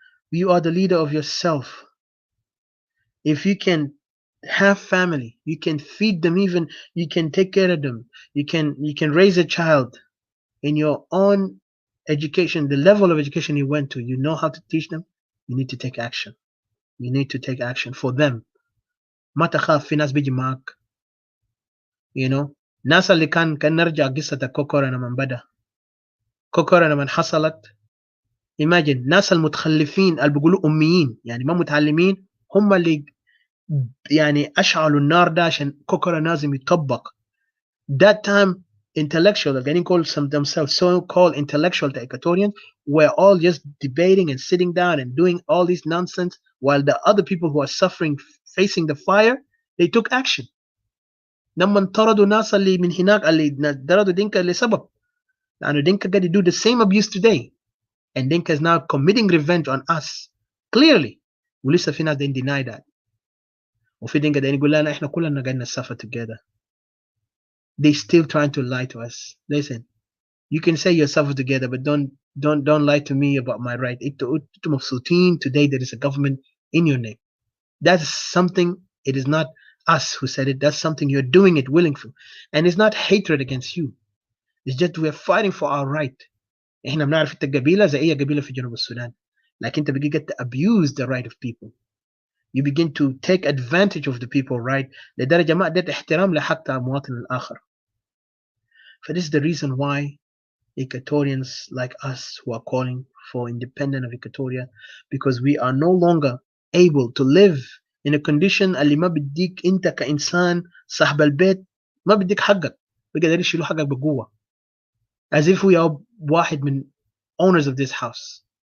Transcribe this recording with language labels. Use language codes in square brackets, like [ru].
[en] You are the leader of yourself. If you can have family, you can feed them, even you can take care of them. You can raise a child in your own education, the level of education you went to, you know how to teach them. You need to take action. You need to take action for them. [ar] ما تخاف, في ناس بيجي معك. ناس اللي كان نرجع قصة كوكورا لما بدأ. كوكورا لما حصلت, [en] imagine [ar] ناس المتخلفين اللي بيقولوا أميين يعني ما متعلمين هم اللي يعني أشعلوا النار ده عشان كوكورا لازم يطبق. [en] That time intellectual, getting called some themselves so-called intellectual Equatorians, were all just debating and sitting down and doing all this nonsense, while the other people who are suffering, facing the fire, they took action. [ar] لما انطردوا ناس اللي من هناك اللي طردوا دينكا لسبب لأنه دينكا قاعد [en] do the same abuse today, and Dinka is now committing revenge on us clearly, [ar] ولسه في ناس [en] didn't deny that, [ar] وفي دينكا دين يقول لنا احنا كلنا قاعدين [en] suffer together. They still trying to lie to us. Listen, you can say you suffer together, but don't lie to me about my right. Today there is a government in your name. That's something, it is not us who said it, that's something you're doing it willingly. And it's not hatred against you. It's just we're fighting for our right. [ar] احنا بنعرف انت قبيله زي اي قبيله في جنوب السودان, لكن انت بقيت [en] get to abuse the right of people. You begin to take advantage of the people, right? [ar] لدرجه ما اديت احترام لحق المواطن الاخر. [en] For this is the reason why Equatorians like us who are calling for independence of Equatoria, because we are no longer able to live in a condition [ar] اللي ما بديك انت كإنسان صاحب البيت ما بديك حقك, بقدر يشيلوا حقك بقوة, [en] as if we are [ar] واحد من [en] owners of this house.